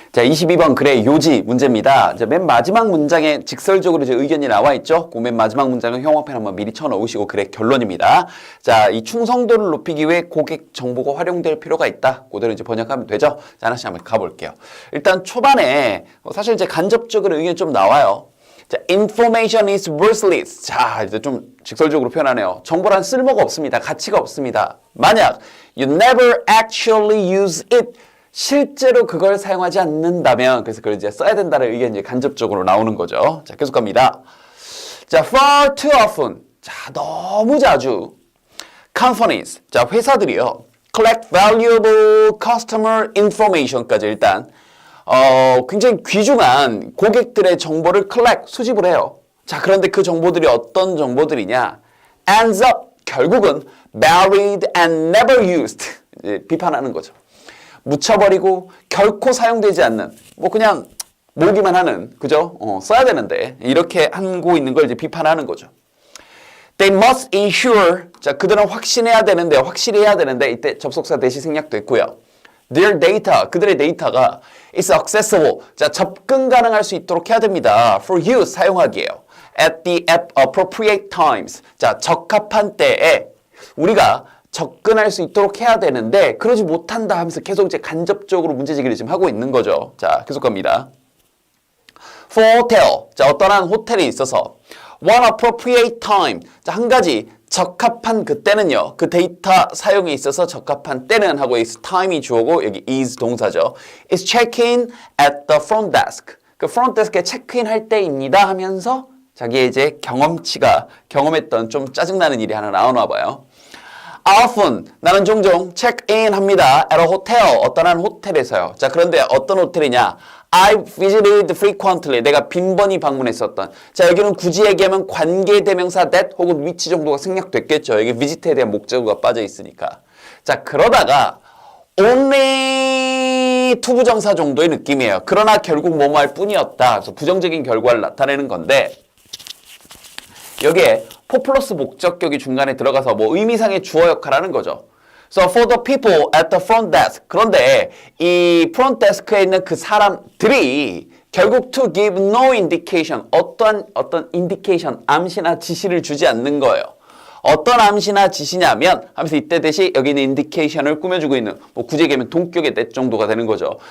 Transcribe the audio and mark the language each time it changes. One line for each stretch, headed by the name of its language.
Korean: 자, 22번 글의 요지 문제입니다. 이제 맨 마지막 문장에 직설적으로 이제 의견이 나와 있죠. 그 맨 마지막 문장은 형광펜 한번 미리 쳐놓으시고 글의 결론입니다. 자, 이 충성도를 높이기 위해 고객 정보가 활용될 필요가 있다. 그대로 이제 번역하면 되죠. 자, 하나씩 한번 가볼게요. 일단 초반에 사실 이제 간접적으로 의견이 좀 나와요. 자,
English: information is worthless.
Korean: 자, 이제 좀 직설적으로 표현하네요. 정보란 쓸모가 없습니다. 가치가 없습니다. 만약
English: you never actually use it.
Korean: 실제로 그걸 사용하지 않는다면, 그래서 그걸 이제 써야 된다는 의견이 이제 간접적으로 나오는 거죠. 자, 계속 갑니다. 자,
English: far too often.
Korean: 자, 너무 자주.
English: companies.
Korean: 자, 회사들이요.
English: collect valuable customer information
Korean: 까지 일단, 굉장히 귀중한 고객들의 정보를
English: collect,
Korean: 수집을 해요. 자, 그런데 그 정보들이 어떤 정보들이냐?
English: ends up,
Korean: 결국은
English: buried and never used.
Korean: 이제 비판하는 거죠. 묻혀버리고 결코 사용되지 않는, 뭐 그냥 모으기만 하는, 그죠? 써야 되는데 이렇게 하고 있는 걸 이제 비판하는 거죠.
English: They must ensure,
Korean: 자, 그들은 확실히 해야 되는데 이때 접속사 대시 생략됐고요.
English: Their data,
Korean: 그들의 데이터가
English: is accessible,
Korean: 자, 접근 가능할 수 있도록 해야 됩니다.
English: For use,
Korean: 사용하기예요.
English: At the appropriate times,
Korean: 자, 적합한 때에 우리가 접근할 수 있도록 해야 되는데 그러지 못한다 하면서 계속 이제 간접적으로 문제제기를 지금 하고 있는 거죠. 자, 계속 갑니다.
English: For hotel,
Korean: 자, 어떠한 호텔에 있어서
English: one appropriate time,
Korean: 자, 한 가지 적합한 그때는요. 그 데이터 사용에 있어서 적합한 때는 하고
English: is time
Korean: 이 주어고 여기 is 동사죠.
English: is check-in at the front desk.
Korean: 그 front desk에 체크인 할 때입니다 하면서 자기의 이제 경험했던 좀 짜증나는 일이 하나 나오나 봐요.
English: Often,
Korean: 나는 종종 check-in 합니다.
English: at a hotel,
Korean: 어떠한 호텔에서요. 자, 그런데 어떤 호텔이냐?
English: I visited frequently,
Korean: 내가 빈번히 방문했었던. 자, 여기는 굳이 얘기하면 관계대명사 that 혹은 위치 정도가 생략됐겠죠. 여기 visit에 대한 목적어가 빠져 있으니까. 자, 그러다가 only 투부정사 정도의 느낌이에요. 그러나 결국 뭐뭐 할 뿐이었다. 그래서 부정적인 결과를 나타내는 건데 여기에 for 플러스 목적격이 중간에 들어가서 뭐 의미상의 주어 역할을 하는 거죠.
English: So for the people at the front desk.
Korean: 그런데 이 front desk에 있는 그 사람들이 결국
English: to give no indication.
Korean: 어떤 indication, 암시나 지시를 주지 않는 거예요. 어떤 암시나 지시냐면 하면서 이때 대신 여기는 인디케이션을 꾸며주고 있는 뭐 굳이 얘기하면 동격의 대 정도가 되는 거죠.